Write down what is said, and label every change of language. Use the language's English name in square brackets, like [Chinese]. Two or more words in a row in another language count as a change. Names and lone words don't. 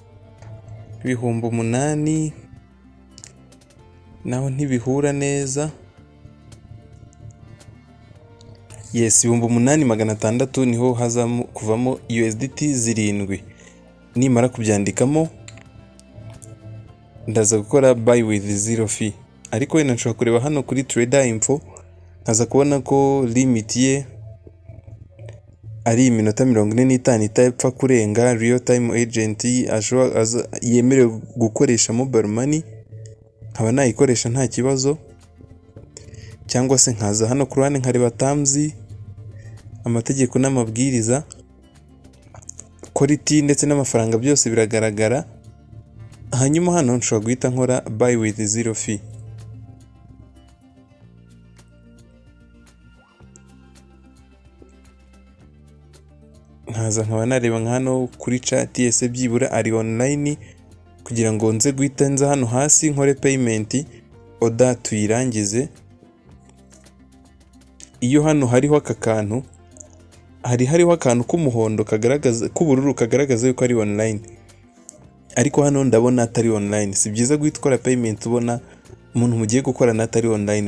[Kinyarwanda] 8,000 naho ntibihura neza. Yes, 8,600 niho hazamo kuvamo USDT 7. Nimara kubyandikamo ndaza gukora [English] buy with zero fee. [Kinyarwanda] Ariko wenda nshobora kureba hano kuri [English] trader info [Kinyarwanda] nkaza kubona ko limit ye ari iminota 45 itapfa kurenga. [English] Real time agent [Kinyarwanda] yemerewe gukoresha [English] mobile money, [Kinyarwanda] nkaba nayikoresha nta kibazo. Cyangwa se nkaza hano ku ruhande nkareba terms, amategeko n'amabwiriza, quality ndetse n'amafaranga byose biragaragara. Hanyuma hano nshobora guhita nkora [English] buy with zero fee. [Kinyarwanda] Nkaza nkaba nareba nka hano kuri chat ese byibura ari online, kugira ngo nze guhita nza hano hasi nkore [English] payment order [Kinyarwanda] tuyirangize. Iyo hano hariho aka kantu, hariho akantu k'umuhondo kagaragaza, k'ubururu kagaragaza yuko ari online, ariko hano ndabona atari online. Si byiza guhita ukora payment ubona umuntu mugiye gukorana atari online.